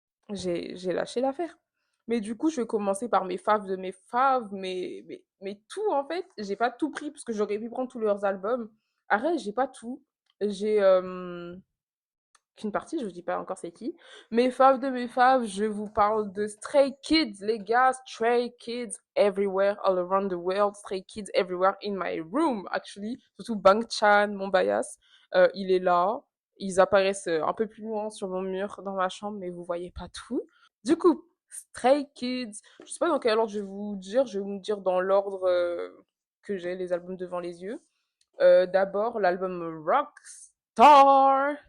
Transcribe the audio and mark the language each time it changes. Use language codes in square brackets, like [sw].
[fr] J'ai lâché l'affaire. Mais du coup, je vais commencer par mes faves de mes faves, mais tout en fait, j'ai pas tout pris parce que j'aurais pu prendre tous leurs albums. Arrête, j'ai pas tout. J'ai qu'une partie, je vous dis pas encore c'est qui. Mes faves de mes faves, je vous parle de Stray Kids, les gars. [en] Stray Kids everywhere, all around the world. Stray Kids everywhere in my room, actually. [fr] Surtout Bang Chan, mon bias. Il est là. Ils apparaissent un peu plus loin sur mon mur dans ma chambre, mais vous voyez pas tout. Du coup, Stray Kids, je sais pas dans quel ordre je vais vous dire. Je vais vous dire dans l'ordre que j'ai les albums devant les yeux. D'abord, l'album Rockstar.